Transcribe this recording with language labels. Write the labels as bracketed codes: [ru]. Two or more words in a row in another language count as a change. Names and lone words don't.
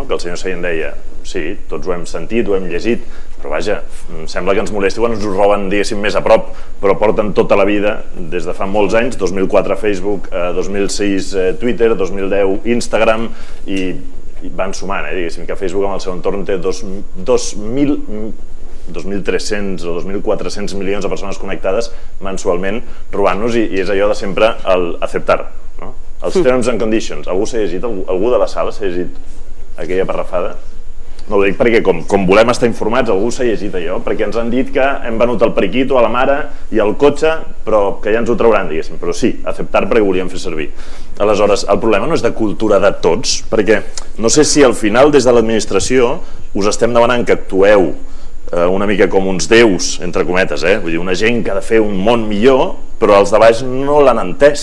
[ca] Que el senyor Sallent deia, sí, tots ho hem sentit, ho hem llegit, però vaja, sembla que ens molesti quan ens ho roben, diguéssim, més a prop, però porten tota la vida, des de fa molts anys, 2004 Facebook, 2006 Twitter, 2010 Instagram, i van sumant, diguéssim, que Facebook amb el seu entorn té 2.300 o 2.400 milions de persones connectades mensualment robant-nos, i és allò de sempre el acceptar, no? Els [en] terms and conditions. [ca] Algú s'ha llegit? Algú de la sala s'ha llegit aquella parrafada? No ho dic perquè com volem estar informats, algú s'ha llegit allò, perquè ens han dit que hem venut el periquito a la mare i el cotxe, però que ja ens ho trauran, diguéssim. Però sí, acceptar perquè ho volíem fer servir. Aleshores, el problema no és de cultura de tots, perquè no sé si al final des de l'administració us estem demanant que actueu una mica com uns déus, entre cometes, vull dir, una gent que ha de fer un món millor, però els de baix no l'han entès.